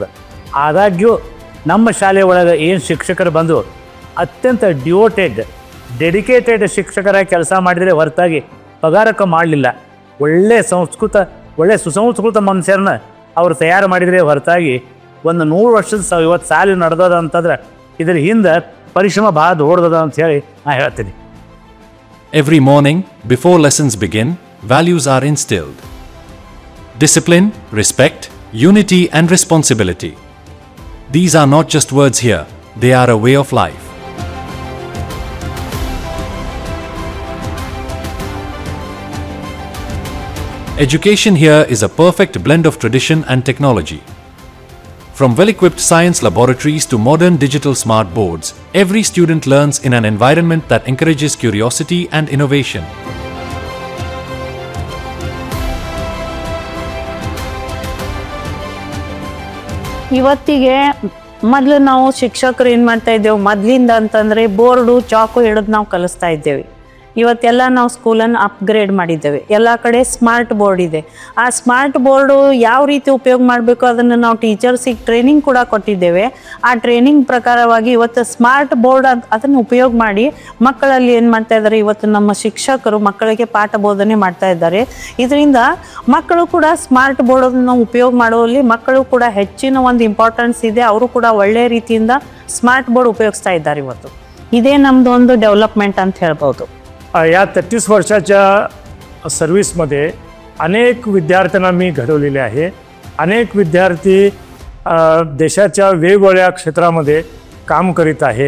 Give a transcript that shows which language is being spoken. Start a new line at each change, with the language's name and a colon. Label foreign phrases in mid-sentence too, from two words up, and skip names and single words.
Kannada: ಆದಾಗ್ಯೂ ನಮ್ಮ ಶಾಲೆ ಒಳಗೆ ಏನು ಶಿಕ್ಷಕರು ಬಂದು ಅತ್ಯಂತ ಡೆಡಿಕೇಟೆಡ್ ಶಿಕ್ಷಕರಾಗಿ ಕೆಲಸ ಮಾಡಿದರೆ ಹೊರತಾಗಿ ಪಗಾರಕ್ಕೆ ಮಾಡಲಿಲ್ಲ. ಒಳ್ಳೆ ಸುಸಂಸ್ಕೃತ ಮನುಷ್ಯರನ್ನ ಅವರು ತಯಾರು ಮಾಡಿದರೆ ಹೊರತಾಗಿ ಒಂದು 100 ವರ್ಷದ ಇವತ್ತು ಸಾಲಿ ನಡೆದದ ಅಂತಂದ್ರೆ ಇದರ ಹಿಂದೆ ಪರಿಶ್ರಮ ಭಾಳ ದೊಡ್ಡದ ಅಂತ ಹೇಳಿ ನಾನು ಹೇಳ್ತೀನಿ.
English: Every morning, before lessons begin, values are instilled. Discipline, respect, unity and responsibility. These are not just words here, they are a way of life. Education here is a perfect blend of tradition and technology. From well-equipped science laboratories to modern digital smart boards, every student learns in an environment that encourages curiosity and innovation.
Kannada: ಇವತ್ತಿಗೆ ಮೊದಲು ನಾವು ಶಿಕ್ಷಕರು ಏನು ಮಾಡ್ತಾ ಇದ್ದೇವೆ, ಮೊದಲಿಂದ ಅಂತಂದರೆ ಬೋರ್ಡು ಚಾಕು ಹಿಡಿದು ನಾವು ಕಲಿಸ್ತಾ ಇದ್ದೇವೆ. ಇವತ್ತೆಲ್ಲ ನಾವು ಸ್ಕೂಲನ್ನು ಅಪ್ಗ್ರೇಡ್ ಮಾಡಿದ್ದೇವೆ. ಎಲ್ಲ ಕಡೆ
English: ಸ್ಮಾರ್ಟ್ ಬೋರ್ಡ್
Kannada: ಇದೆ. ಆ
English: ಸ್ಮಾರ್ಟ್ ಬೋರ್ಡು
Kannada: ಯಾವ ರೀತಿ ಉಪಯೋಗ ಮಾಡಬೇಕು ಅದನ್ನು ನಾವು
English: ಟೀಚರ್ಸಿಗೆ ಟ್ರೈನಿಂಗ್
Kannada: ಕೂಡ ಕೊಟ್ಟಿದ್ದೇವೆ. ಆ ಟ್ರೈನಿಂಗ್ ಪ್ರಕಾರವಾಗಿ ಇವತ್ತು
English: ಸ್ಮಾರ್ಟ್ ಬೋರ್ಡ್
Kannada: ಅದನ್ನು ಉಪಯೋಗ ಮಾಡಿ ಮಕ್ಕಳಲ್ಲಿ ಏನು ಮಾಡ್ತಾ ಇದ್ದಾರೆ, ಇವತ್ತು ನಮ್ಮ ಶಿಕ್ಷಕರು ಮಕ್ಕಳಿಗೆ ಪಾಠ ಬೋಧನೆ ಮಾಡ್ತಾ ಇದ್ದಾರೆ. ಇದರಿಂದ ಮಕ್ಕಳು ಕೂಡ
English: ಸ್ಮಾರ್ಟ್ ಬೋರ್ಡನ್ನು
Kannada: ಉಪಯೋಗ ಮಾಡುವಲ್ಲಿ ಮಕ್ಕಳು ಕೂಡ ಹೆಚ್ಚಿನ ಒಂದು ಇಂಪಾರ್ಟೆನ್ಸ್ ಇದೆ. ಅವರು ಕೂಡ ಒಳ್ಳೆಯ ರೀತಿಯಿಂದ
English: smart board
Kannada: ಉಪಯೋಗಿಸ್ತಾ ಇದ್ದಾರೆ ಇವತ್ತು. ಇದೆ ನಮ್ಮದು ಒಂದು ಡೆವಲಪ್‌ಮೆಂಟ್ ಅಂತ ಹೇಳಬಹುದು.
Marathi: या 33 वर्षाच्या सर्व्हिसमध्ये अनेक विद्यार्थ्यांना मी घडवलेले आहे. अनेक विद्यार्थी देशाच्या वेगवेगळ्या क्षेत्रामध्ये काम करीत आहेत.